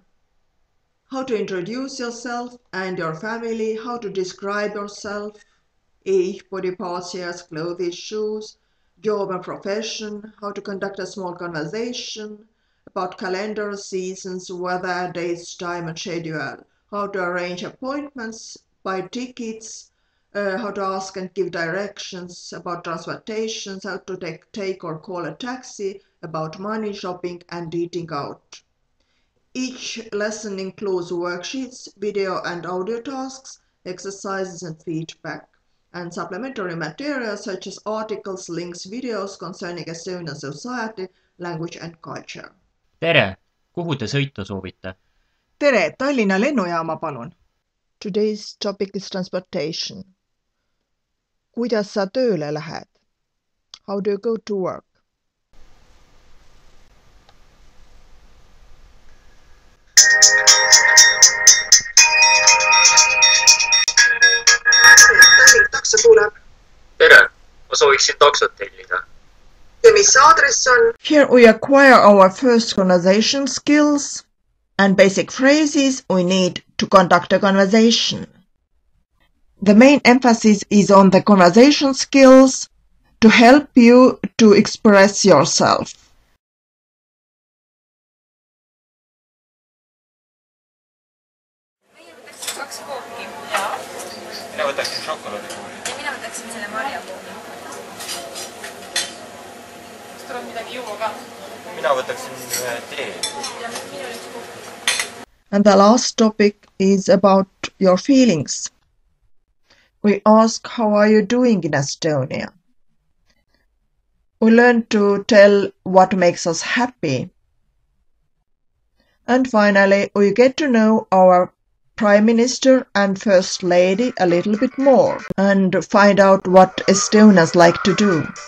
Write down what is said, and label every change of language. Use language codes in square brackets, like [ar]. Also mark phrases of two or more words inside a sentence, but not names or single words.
[en] How to introduce yourself and your family, how to describe yourself, age, body parts, hairs, clothes, shoes, job and profession, how to conduct a small conversation about calendar, seasons, weather, dates, time and schedule, how to arrange appointments, buy tickets, how to ask and give directions about transportations, how to take or call a taxi, about money, shopping and eating out. Each lesson includes worksheets, video and audio tasks, exercises and feedback, and supplementary materials such as articles, links, videos concerning Estonian society, language and culture. [et] Tere! Kuhu te sõita soovite? Tere, Tallinna lennujaama palun. [en] Today's topic is transportation. [et] Kuidas sa tööle lähed? [en] How do you go to work? [et] Tallink takso kuuleb. Tere! Ma sooviksin taksot tellida. Ja mis aadress on? [en] Here we acquire our first conversation skills and basic phrases we need to conduct a conversation. The main emphasis is on the conversation skills to help you to express yourself. [et] Kaks kooki. Mina võtaksin šokolaadikuuli. Ja mina võtaksin selle marjakuuli. Kas tuleb midagi juua ka? Mina võtaksin ühe tee. Ja minul üks kook. [en] And the last topic is about your feelings. We ask, how are you doing in Estonia? We learn to tell what makes us happy. And finally, we get to know our Prime Minister and First Lady a little bit more and find out what Estonians like to do.